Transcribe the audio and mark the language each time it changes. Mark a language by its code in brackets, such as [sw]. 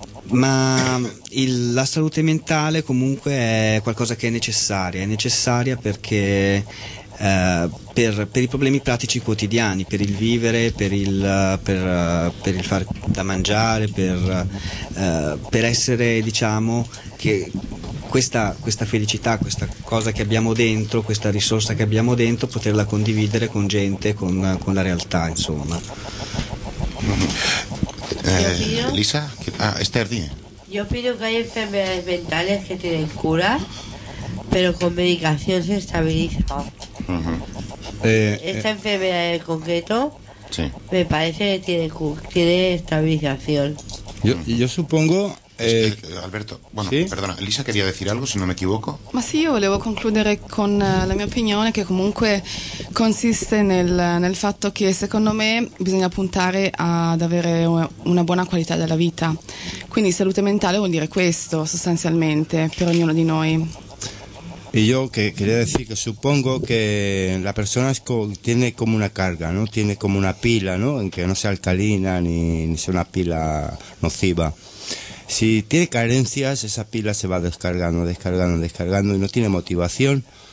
[it] Ma la salute mentale comunque è qualcosa che è necessaria perché per i problemi pratici quotidiani, per il vivere, per il far da mangiare, per essere, diciamo, che questa felicità, questa cosa che abbiamo dentro, questa risorsa che abbiamo dentro, poterla condividere con gente, con la realtà, insomma. [es] Lisa, ¿qué? Ah, Esther, dime. Yo pido que hay enfermedades mentales que tienen cura, pero con medicación se estabiliza. Esta enfermedad en concreto, sí, me parece que tiene estabilización. Yo supongo... Alberto, bueno, sí, perdona, Lisa quería decir algo, [it] se non mi equivoco. Ma sì, io volevo concludere con la mia opinione, che comunque consiste nel fatto che secondo me bisogna puntare ad avere una buona qualità della vita. Quindi salute mentale vuol dire questo, sostanzialmente, per ognuno di noi. [es] E io che quería decir que supongo que la persona tiene como una carga, ¿no? Tiene como una pila, ¿no? Aunque no sea alcalina ni sea una pila nociva. Si tiene carencias, esa pila se va descargando y no tiene motivación.